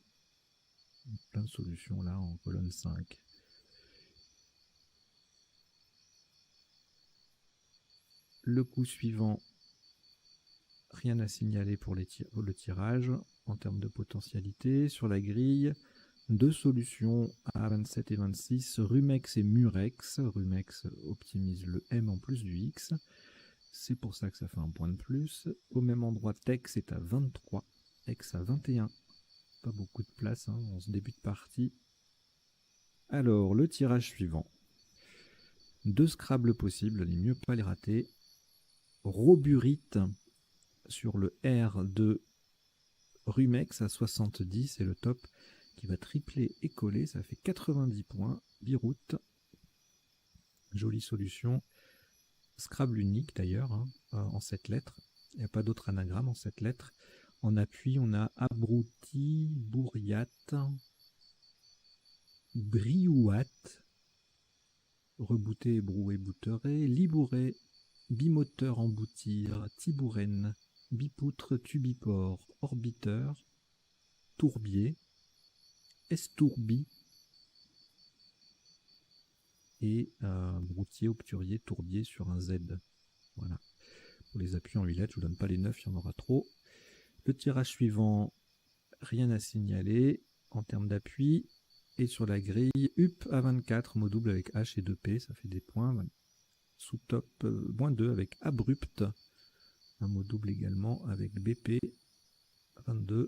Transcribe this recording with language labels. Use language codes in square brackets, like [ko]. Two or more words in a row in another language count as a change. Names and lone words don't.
[fr] Plein de solutions là en colonne 5. Le coup suivant, rien à signaler pour le tirage en termes de potentialité. Sur la grille, deux solutions à 27 et 26, Rumex et Murex. Rumex optimise le M en plus du X. C'est pour ça que ça fait un point de plus. Au même endroit, Tex est à 23, X à 21. Pas beaucoup de place en ce début de partie. Alors, le tirage suivant. Deux Scrabble possibles, il mieux pas les rater. Roburite sur le R de Rumex à 70 et le top qui va tripler et coller, ça fait 90 points. Biroute, jolie solution. Scrabble unique d'ailleurs, en 7 lettres. Il n'y a pas d'autre anagramme en 7 lettres. En appui, on a abruti, bourriat, briouat, rebouté, broué, bouteré, libouré, bimoteur, emboutir, tibourène, bipoutre, tubiport, orbiteur, tourbier, estourbi et broutier, obturier, tourbier sur un Z. Voilà. Pour les appuis en 8 lettres, je ne vous donne pas les 9, il y en aura trop. Le tirage suivant, rien à signaler en termes d'appui. Et sur la grille, UP à 24, mot double avec H et 2P, ça fait des points. Sous-top, moins 2 avec abrupt, un mot double également avec BP, 22.